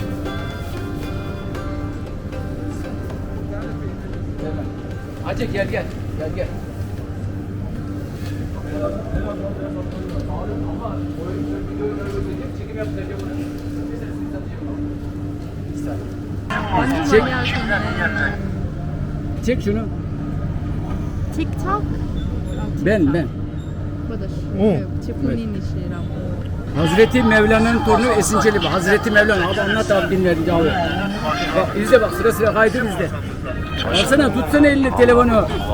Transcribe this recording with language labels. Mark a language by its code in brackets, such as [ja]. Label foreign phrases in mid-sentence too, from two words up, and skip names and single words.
[tr] Hacı gel. Çekim yaptıracağım bunu. [ko] 완전 책. 많이 하셨네. [tr] Çek şunu. [ko] 틱톡? [tr] Ben. [ko] 맞아. 응. 지훈님이시라고. [tr] Hazreti Mevlana'nın torunu Esin Çelebi. Hazreti Mevlana. Abi anlat abi dinlerini abi. Bak izle bak sıra kaydır izle. Alsana tutsana elini telefonu.